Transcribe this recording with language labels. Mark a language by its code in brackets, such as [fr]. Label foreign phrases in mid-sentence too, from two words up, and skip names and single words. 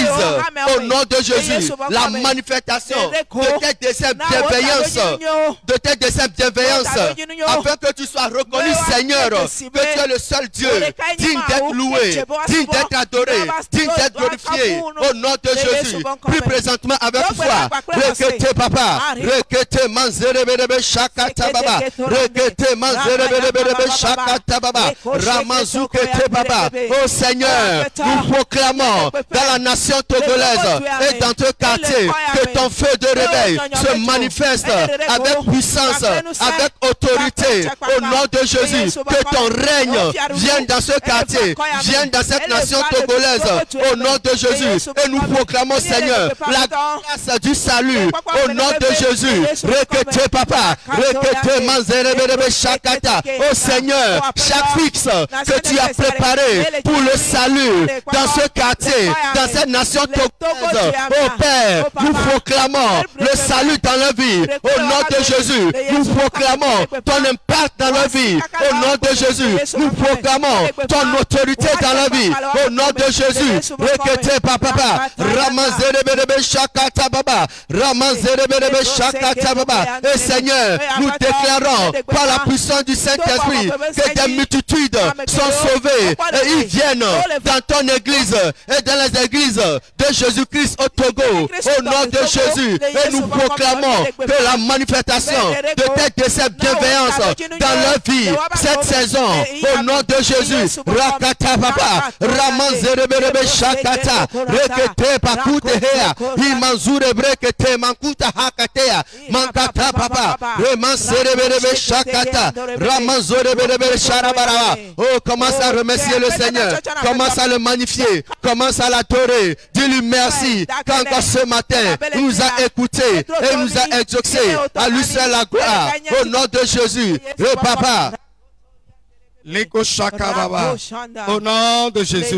[fr] Au nom de Jésus, la manifestation de tes desseins bienveillances, afin que tu sois reconnu, Seigneur, que tu es le seul Dieu, digne d'être loué, digne d'être adoré, digne d'être glorifié. Au nom de Jésus, plus présentement avec foi. Rekete papa, rekete manzerebe shakata baba, rekete manzerebe shakata baba, ramazukete baba. Oh Seigneur, nous proclamons dans la nation togolaise et dans ce quartier que ton feu de réveil se manifeste avec puissance, avec autorité. Au nom de Jésus, que ton règne vienne dans ce quartier, vienne dans cette nation togolaise. Au nom de Jésus, et nous proclamons, Seigneur, la grâce du salut. Au nom de Jésus, rekete papa, rekete manzerebe shakata. Oh Seigneur, chaque fixe que tu as préparé pour le salut dans ce quartier, dans cette nation togolaise, oh Père, nous proclamons le salut dans la vie. Au nom de Jésus, nous proclamons ton impact dans la vie. Au nom de Jésus, nous proclamons ton autorité dans la vie. Au nom de Jésus, rekete papa, Ramanzerebe shakata baba, Ramanzerebe shakata baba. Et Seigneur, nous déclarons par la puissance du Saint-Esprit que des multitudes sont sauvées et ils viennent chrétienne dans ton église et dans les églises de Jésus-Christ au Togo, au nom de Jésus. Et nous proclamons que la manifestation de cette bienveillance dans leur vie cette saison, au nom de Jésus. Rakata papa, Ramanzereberebe Shakata, Rekete Pakutea, Imanzure Brekete, Mankuta Hakatea, Mankata papa, Remanzereberebe Shakata, Ramanzoreberebe Sharabaraba. Oh, commence à remercier le Seigneur, commence à le magnifier, commence à l'adorer. Dis-lui merci, quand encore ce matin, il nous a écoutés et nous a exaucés. À lui seul la gloire, au nom de Jésus. Le papa. Au nom de Jésus.